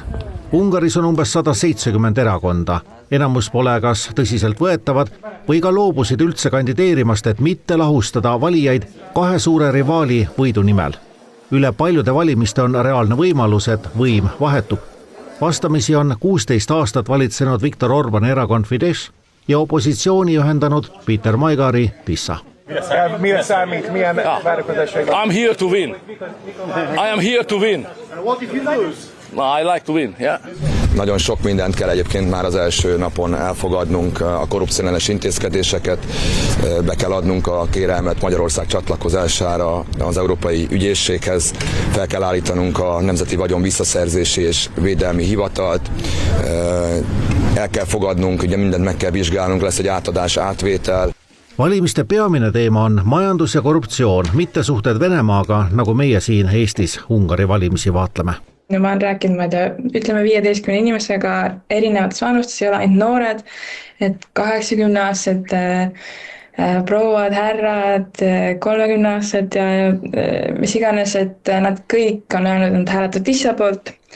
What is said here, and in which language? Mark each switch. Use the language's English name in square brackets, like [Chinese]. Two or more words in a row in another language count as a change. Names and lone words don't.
[Estonian] Ungaris on umbes 170 erakonda. Enamus pole kas tõsiselt võetavad või ka loobusid üldse kandideerimast, et mitte lahustada valijaid kahe suure rivaali võidu nimel. Üle paljude valimiste on reaalne võimalus, et võim vahetub. Vastamisi on 16 aastat valitsenud Viktor Orbáni erakond Fidesz ja opositsiooni ühendanud Peter Maigari Tissa. [English] I'm here to win. I am here to win. What if you lose? I like to win, yeah. [Hungarian] Nagyon sok mindent kell egyébként már az első napon elfogadnunk, a korrupcióellenes intézkedéseket, be kell adnunk a kérelmet Magyarország csatlakozására az Európai Ügyészséghez, fel kell állítanunk a Nemzeti Vagyon Visszaszerzési és Védelmi Hivatalt, el kell fogadnunk, ugye mindent meg kell vizsgálnunk, lesz egy átadás, átvétel. [Estonian] Valimiste peamine teema on majandus ja korruptsioon, mitte suhted Venemaaga, nagu meie siin Eestis Ungari valimisi vaatleme. Ma olen rääkinud, ma ei tea, ütleme 15 inimesega erinevates vanustes, ei ole ainult noored, et 80-aastased prouad, härrad, 30-aastased ja mis iganes, et nad kõik on öelnud, et nad hääletavad Tissa poolt.